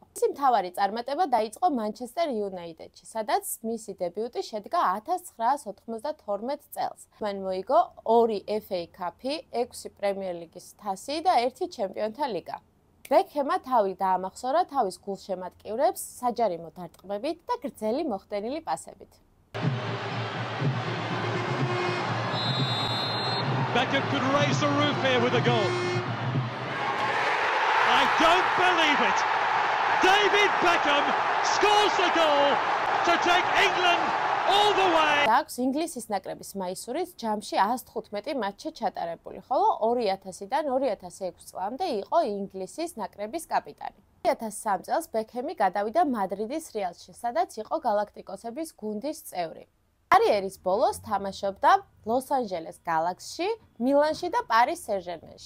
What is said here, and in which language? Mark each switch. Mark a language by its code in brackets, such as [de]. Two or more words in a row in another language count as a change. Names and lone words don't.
[ka] მისი მთავარი წარმატება დაიწყო მანჩესტერ იუნაიტედში, სადაც მისი დებიუტი შედგა 1992 წელს. მან მოიგო 2 FA კაპი, 6 პრემიერ ლიგის თასი და 1 ჩემპიონთა ლიგა. ბექჰემმა თავი დაამახსოვრა თავის გულშემატკივრებს საჯარიმო დარტყმებით და გრძელი მოხდენილი პასებით. [en] Beckham could raise the roof here with a goal. I don't believe it. David Beckham scores the goal to take England all the way. [ka] აქვს ინგლისის ნაკრების მაისურის ჯამში 115 მატჩი ჩატარებული, ხოლო 2000-დან 2006 წლამდე იყო ინგლისის ნაკრების კაპიტანი. 2003 წელს ბექჰემი გადავიდა მადრიდის რეალში, სადაც იყო გალაქტიკოსების გუნდის წევრი. კარიერის ბოლოს თამაშობდა ლოს-ანჯელეს გალაქსში, მილანში და პარის სენ-ჟერმენში.